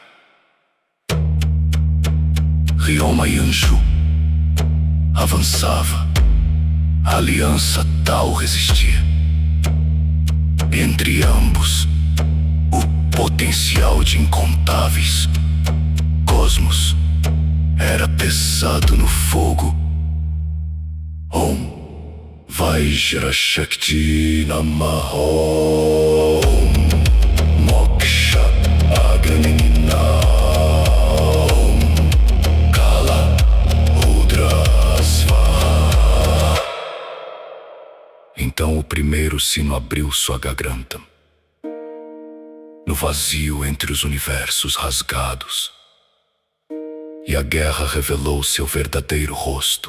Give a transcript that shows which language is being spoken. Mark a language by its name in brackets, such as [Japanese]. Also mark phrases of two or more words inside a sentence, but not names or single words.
[Portuguese] Ryoma e Anju avançava, a aliança tal resistia. Entre ambos, o potencial de incontáveis cosmos era pesado no fogo. [Sanskrit] ॐ वज्र शक्ति नमः ॐ मोक्ष अग्निनिन ॐ काल रुद्र स्वाहा. [Portuguese] Então o primeiro sino abriu sua garganta. No vazio entre os universos rasgados, e a guerra revelou seu verdadeiro rosto.